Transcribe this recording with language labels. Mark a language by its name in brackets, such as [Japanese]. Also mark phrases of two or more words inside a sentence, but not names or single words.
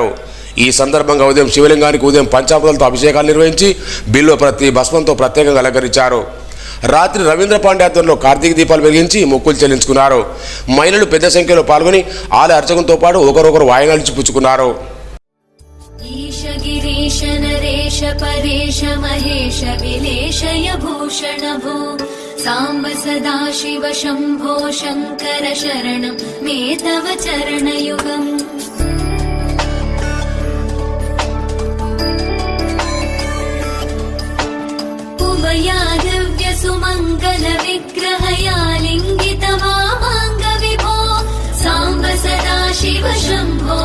[Telugu] ఈ సందర్భంగా ఉదయం శివలింగానికి పంచామృతాలతో అభిషేకాలు నిర్వహించి బిల్వ ప్రతి భస్మంతో ప్రత్యేకంగా అలంకరించారు. రాత్రి రవీంద్ర పాండే ఆధ్వర్యంలో కార్తీక దీపాలు వెలిగించి మొక్కులు చెల్లించుకున్నారు. మహిళలు పెద్ద సంఖ్యలో పాల్గొని ఆలయ అర్చకులతో పాటు ఒకరొకరు వాయినాలు ఇచ్చి పుచ్చుకున్నారు. [Sanskrit] ईश गिरीश नरेश परेश महेश विलेशय भूषण भो साम्ब सदा शिव शम्भो शङ्कर शरणं मे तव चरणयुगम् उमया दिव्य सुमङ्गल विग्रहया लिङ्गित वामाङ्ग विभो साम्ब सदा शिव शम्भो